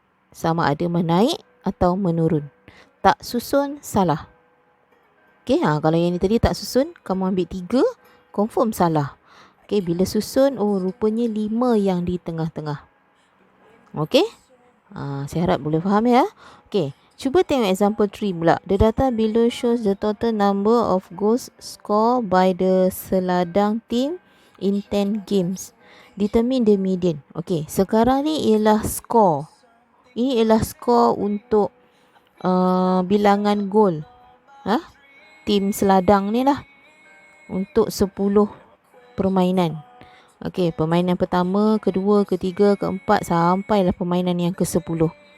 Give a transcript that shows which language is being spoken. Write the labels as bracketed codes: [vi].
[ms] Sama ada menaik atau menurun. Tak susun, salah. Okay, kalau yang ni tadi tak susun, kamu ambil 3, confirm salah. Okay, bila susun, rupanya 5 yang di tengah-tengah. Okay, saya harap boleh faham ya. Okay, cuba tengok example 3 pula. [en] The data below shows the total number of goals scored by the Seladang team in 10 games. Determine the median. [ms] Okay, sekarang ni ialah score. Ini ialah skor untuk bilangan gol. Tim Seladang ni lah. Untuk 10 permainan. Okey, permainan pertama, kedua, ketiga, keempat sampailah permainan yang ke-10.